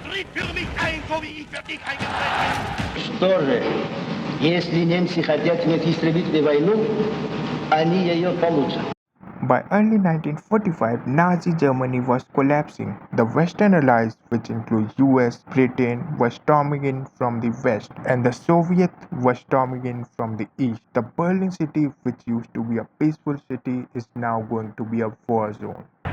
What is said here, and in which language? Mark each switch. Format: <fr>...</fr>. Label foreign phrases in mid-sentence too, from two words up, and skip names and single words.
<de>Sie führen mich ein, so wie ich für dich eingetreten bin.</de> <ru>Что же, если немцы хотят иметь истребительную войну, они ее получат.</ru> <en>By early 1945, Nazi Germany was collapsing. The Western allies, which includes US, Britain, were storming in from the west, and the Soviets were storming in from the east. The Berlin city, which used to be a peaceful city, is now going to be a war zone.</en>